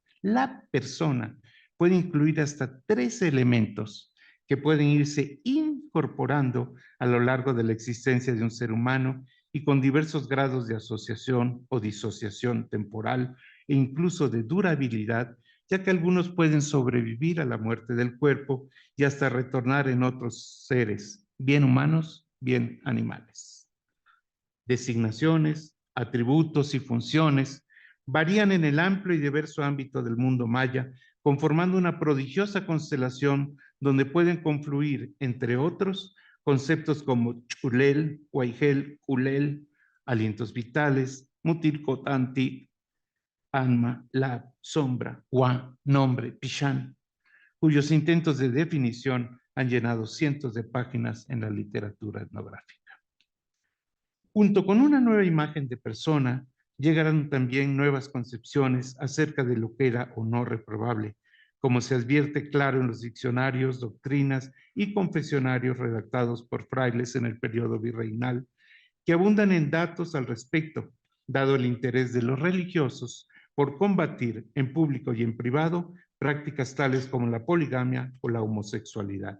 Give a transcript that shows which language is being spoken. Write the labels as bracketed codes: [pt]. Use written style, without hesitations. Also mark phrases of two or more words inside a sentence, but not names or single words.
[es] la persona puede incluir hasta 3 elementos que pueden irse incorporando a lo largo de la existencia de un ser humano y con diversos grados de asociación o disociación temporal e incluso de durabilidad, ya que algunos pueden sobrevivir a la muerte del cuerpo y hasta retornar en otros seres, bien humanos, bien animales. Designaciones, atributos y funciones varían en el amplio y diverso ámbito del mundo maya, conformando una prodigiosa constelación donde pueden confluir, entre otros, conceptos como chulel, guaigel, culel, alientos vitales, mutircotanti, alma, lab, sombra, hua, nombre, pichán, cuyos intentos de definición han llenado cientos de páginas en la literatura etnográfica. Junto con una nueva imagen de persona, llegarán también nuevas concepciones acerca de lo que era o no reprobable, como se advierte claro en los diccionarios, doctrinas y confesionarios redactados por frailes en el periodo virreinal, que abundan en datos al respecto, dado el interés de los religiosos por combatir en público y en privado prácticas tales como la poligamia o la homosexualidad.